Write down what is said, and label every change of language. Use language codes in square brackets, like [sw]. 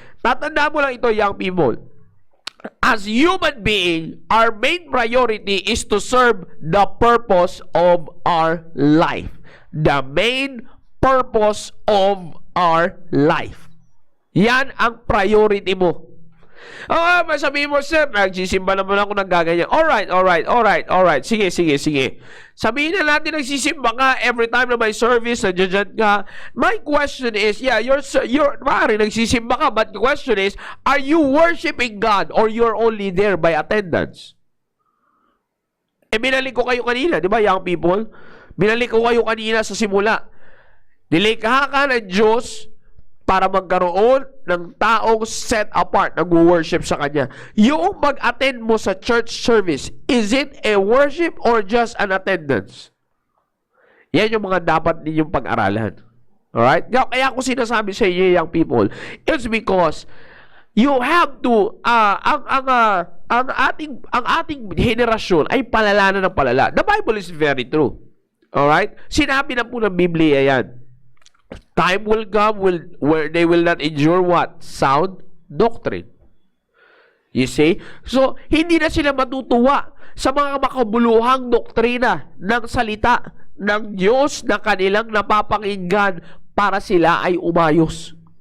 [en] Tatandaan mo lang ito, young people. As human being, our main priority is to serve the purpose of our life. The main purpose of our life. [tl] Yan ang priority mo. Sabihin mo, sir, nagsisimba naman ako ng gaganyan. Alright. Sige. Sabihin na natin nagsisimba ka every time na may service, nandiyan ka. [en] My question is, maaari nagsisimba ka, but the question is, are you worshiping God or you're only there by attendance? [tl] Binalik ko kayo kanina, di ba, young people? Binalik ko kayo kanina sa simula. Nilikha ka ng Diyos para magkaroon ng taong set apart, nag-worship sa Kanya. [en] Yung mag-attend mo sa church service, is it a worship or just an attendance? [tl] Yan yung mga dapat ninyong pag-aralan. Alright? Kaya ako sinasabi sa inyo, young people, it's because you have to, ang ating henerasyon ay palala na ng palala. [en] The Bible is very true. Alright? Sinabi na po ng Biblia yan. Time will come where they will not endure what? Sound doctrine. You see? [tl] So, hindi na sila matutuwa sa mga makabuluhang doktrina ng salita ng Diyos na kanilang napapakinggan para sila ay umayos.